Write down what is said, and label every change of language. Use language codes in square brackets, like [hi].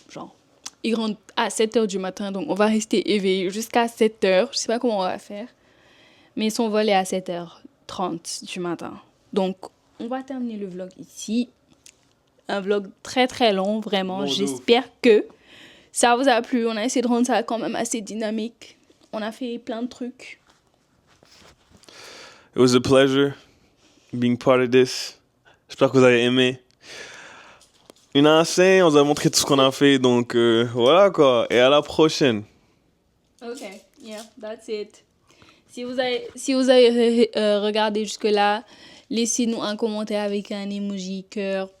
[fr] Genre, il rentre à 7h du matin, donc on va rester éveillé jusqu'à 7h. Je sais pas comment on va faire. Mais son vol est à 7h30 du matin. Donc, on va terminer le vlog ici. Un vlog très très long, vraiment. Bon, J'espère que ça vous a plu. On a essayé de rendre ça quand même assez dynamique. On a fait plein de trucs. [en] It was a pleasure being part of this. [fr] J'espère que vous avez aimé. Une assez, on vous a montré tout ce qu'on a fait, donc voilà quoi. Et à la prochaine. [en] Ok, yeah, that's it. [fr] Si vous avez regardé jusque-là, laissez-nous un commentaire avec un emoji cœur.